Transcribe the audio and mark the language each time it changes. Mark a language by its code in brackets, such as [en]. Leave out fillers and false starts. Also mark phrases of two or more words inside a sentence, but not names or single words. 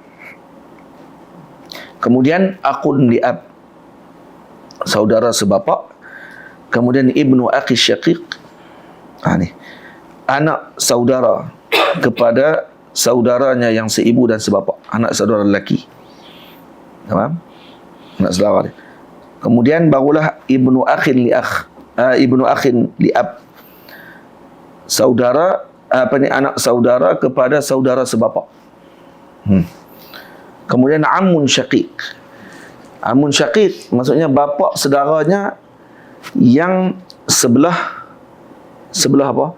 [ms] Kemudian [ar] أخ لأب, [ms] saudara sebapa. Kemudian [ar] ابن أخ شقيق, [ms] ni anak saudara kepada saudaranya yang seibu dan sebapa, anak saudara lelaki. Faham? Anak saudara dia. Kemudian barulah [ar] ابن أخ لأخ، ابن أخ لأب, [ms] saudara anak saudara kepada saudara sebapa. Kemudian [ar] عم شقيق. عم شقيق [ms] maksudnya bapa saudaranya yang sebelah apa?